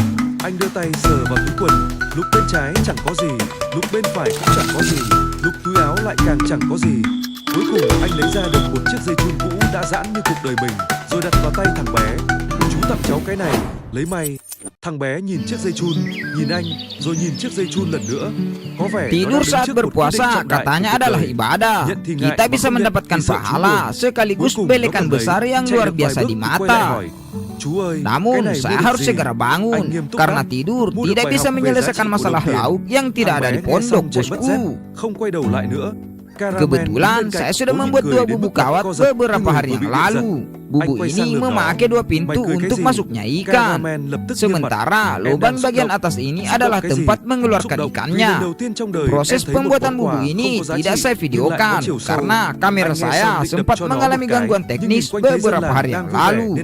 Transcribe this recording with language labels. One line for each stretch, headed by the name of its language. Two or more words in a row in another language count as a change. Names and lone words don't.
Vietnamese: Anh đưa tay sờ vào túi quần, lúc bên trái chẳng có gì, lúc bên phải cũng chẳng có gì, lúc túi áo lại càng chẳng có gì. Cuối cùng anh lấy ra được một chiếc dây chun cũ đã giãn như cuộc đời mình, rồi đặt vào tay thằng bé. "Chú tặng cháu cái này, lấy may." Thằng bé nhìn chiếc dây chun, nhìn anh, rồi nhìn chiếc dây chun lần nữa. Có vẻ
Indonesian: Tidur saat berpuasa katanya adalah ibadah. Kita bisa mendapatkan pahala sekaligus belekan besar yang luar biasa di mata. Namun saya harus segera bangun karena tidur tidak bisa menyelesaikan masalah lauk yang tidak ada di pondok, bosku.
Vietnamese: Không quay đầu lại nữa.
Indonesian: Kebetulan saya sudah membuat 2 bubuk kawat beberapa hari yang lalu. Bubuk ini memakai 2 pintu untuk masuknya ikan. Sementara lubang bagian atas ini adalah tempat mengeluarkan ikannya. Proses pembuatan bubuk ini tidak saya videokan karena kamera saya sempat mengalami gangguan teknis beberapa hari yang lalu.